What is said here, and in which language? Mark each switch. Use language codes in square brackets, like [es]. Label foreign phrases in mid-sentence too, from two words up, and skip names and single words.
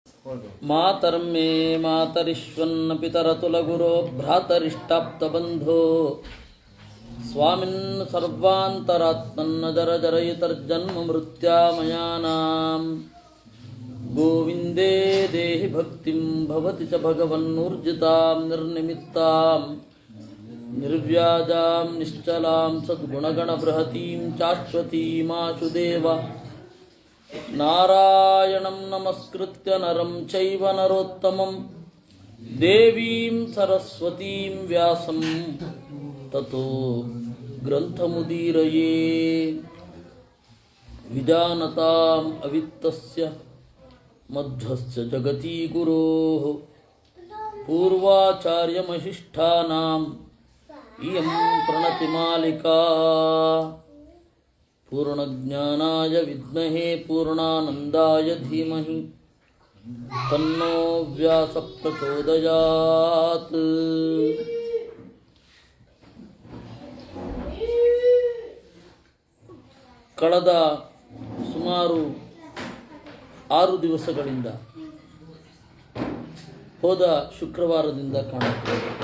[sa] मातर्ं मे मातरिश्वन्न पितरतुलगुरो भ्रातरिष्टाप्तबन्धो स्वामिन् सर्वान्तरात्मन्न जर जरयुतर्जन्म मृत्यामयानां गोविन्दे देहि भक्तिं भवति च भगवन्नूर्जितां निर्निमित्तां निर्व्याजां निश्चलां सद्गुणगणबृहतीं शाश्वतीमाशु देव नारायणं नमस्कृत्य नरं चैव नरोत्तमं देवीं सरस्वतीं व्यासं ततो ग्रन्थमुदीरये विजानतां अवित्तस्य मध्वस्य जगति गुरोः पूर्वाचार्यमहिष्ठानां इयं प्रणतिमालिका पूर्णज्ञानाय विद्महे पूर्णानन्दाय धीमहि तन्नो व्यास प्रचोदयात्. [kn] ಕಳೆದ ಸುಮಾರು 6 ದಿವಸಗಳಿಂದ ಹೋದ ಶುಕ್ರವಾರದಿಂದ ಕಾಣುತ್ತದೆ.